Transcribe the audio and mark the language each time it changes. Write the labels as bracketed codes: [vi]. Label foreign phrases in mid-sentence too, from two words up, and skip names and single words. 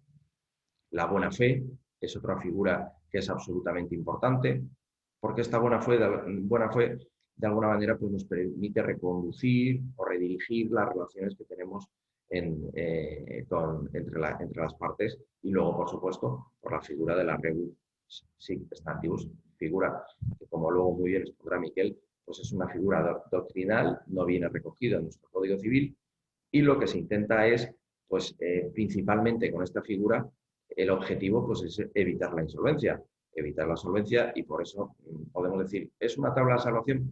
[es] La buena fe es otra figura que es absolutamente importante, porque esta buena fe de alguna manera pues nos permite reconducir o redirigir las relaciones que tenemos entre las partes, y luego, por supuesto, por la figura de la [la] rebus sic stantibus, [es] figura que, como luego muy bien expondrá Miquel, pues es una figura doctrinal, no viene recogida en nuestro Código Civil, y lo que se intenta es, pues principalmente con esta figura, el objetivo pues es evitar la insolvencia. Evitar la solvencia, y por eso podemos decir, ¿es una tabla de salvación?